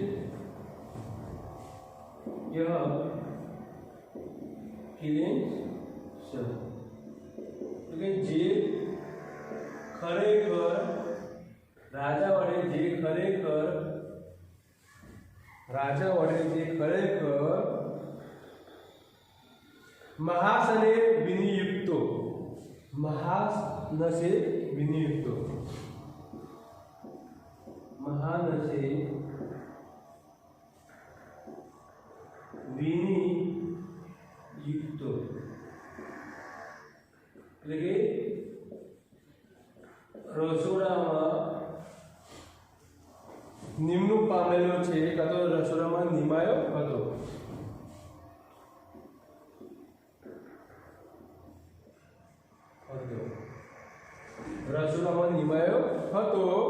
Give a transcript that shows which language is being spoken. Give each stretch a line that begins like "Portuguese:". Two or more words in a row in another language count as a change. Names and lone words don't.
Gujarati: એટલે જે ખરેખર રાજા વડે જે ખરેખર
Sanskrit: महासने विनियुक्तो. महानसे विनियुक्तो. महानसे विनियुक्तो
Gujarati: એટલે કે રસોડામાં નિમણૂક પામેલો છે, કાં તો રસોડામાં નિમાયો હતો. રસોડામાં નિમાયો હતો.